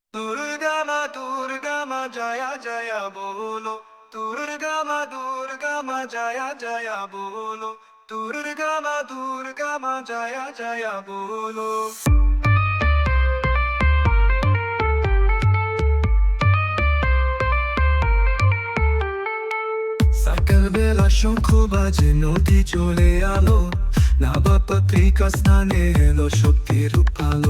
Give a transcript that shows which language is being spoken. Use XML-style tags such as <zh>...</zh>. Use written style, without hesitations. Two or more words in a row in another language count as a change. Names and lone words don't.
<hi>दुर्गा मा जया जया बोलो। दुर्गा मा जया जया बोलो। दुर्गा मा जया जया बोलो।</hi> <bn>সকালবেলা শঙ্খ বাজে, নদী চলে আলো, নবপত্রিকা স্নানে এলো শক্তির আলো।</bn>